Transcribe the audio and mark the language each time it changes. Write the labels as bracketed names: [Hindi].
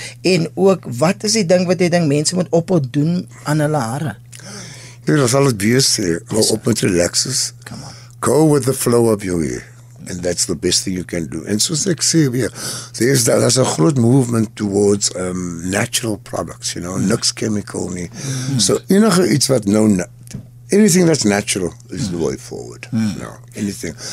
[Afrikaans] En ook, wat is die ding wat jy dink mense moet ophou doen aan hulle hare? Dat sal het wees, hou op met relaxes. [English] Come on. Go with the flow of your hair. And that's the best thing you can do. And [Afrikaans] soos ek sê weer, [English] there's a [Afrikaans] groot [English] movement towards natural products, [Afrikaans] niks chemical nie. [English] So [Afrikaans] enige iets wat [English] anything that's natural is the way forward. Anything.